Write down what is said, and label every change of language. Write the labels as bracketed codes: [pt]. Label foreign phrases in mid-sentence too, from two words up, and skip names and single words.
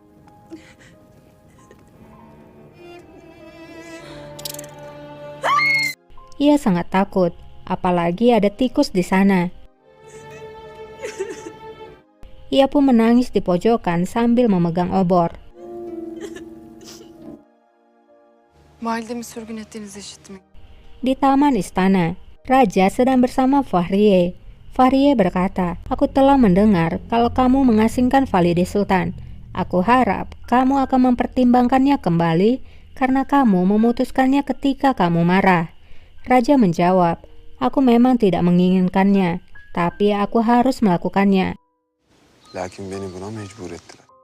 [id] Ia sangat takut, apalagi ada tikus di sana. Ia pun menangis di pojokan sambil memegang obor. [tr] Validemi sürgün ettiğinizi işitmek. [id] Di taman istana, Raja sedang bersama Fahriye. Fahriye berkata, aku telah mendengar kalau kamu mengasingkan Valide Sultan. Aku harap kamu akan mempertimbangkannya kembali karena kamu memutuskannya ketika kamu marah. Raja menjawab, aku memang tidak menginginkannya, tapi aku harus melakukannya. [tr] Lakin beni buna mecbur ettiler.